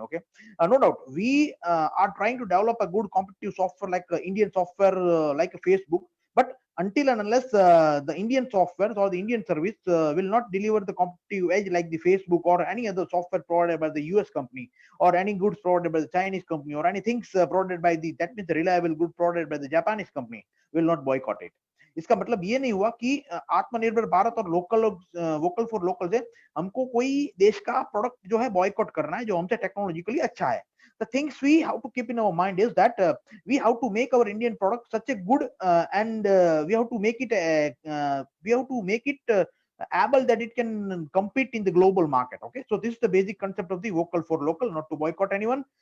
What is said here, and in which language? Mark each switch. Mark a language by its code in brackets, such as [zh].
[en] Okay, no doubt we are trying to develop a good competitive software like Indian software like a Facebook, but until and unless the Indian software or the Indian service will not deliver the competitive edge like the Facebook or any other software provided by the US company, or any goods provided by the Chinese company, or any things provided by the, that means the reliable good provided by the Japanese company, will not boycott it. [hi] इसका मतलब ये नहीं हुआ कि आत्मनिर्भर भारत और local vocal for local से हमको कोई देश का प्रोडक्ट जो है बॉयकॉट करना है जो हमसे टेक्नोलॉजिकली अच्छा है. [en] The things we have to keep in our mind is that we have to make our Indian product such a good and we have to make it able that it can compete in the global market. Okay, so this is the basic concept of the vocal for local, not to boycott anyone.